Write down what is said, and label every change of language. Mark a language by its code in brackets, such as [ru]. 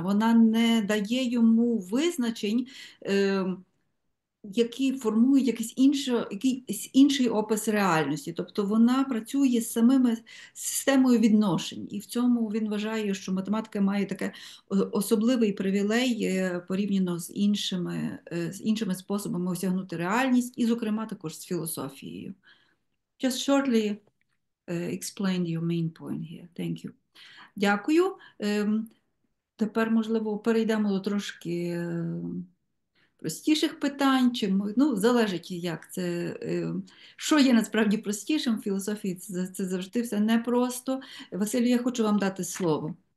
[uk] Вона не дає йому визначень, які формують якийсь інший опис реальності. Тобто вона працює з системою відношень. І в цьому він вважає, що математика має таке особливий привілей порівняно з іншими способами осягнути реальність, і, зокрема, також з філософією. [en] Just shortly explain your main point here. Thank you. [uk] Дякую. Тепер, можливо, перейдемо до трошки простіших питань, залежить, як це, що є насправді простішим в філософії, це завжди все непросто. Василю, я хочу вам дати слово.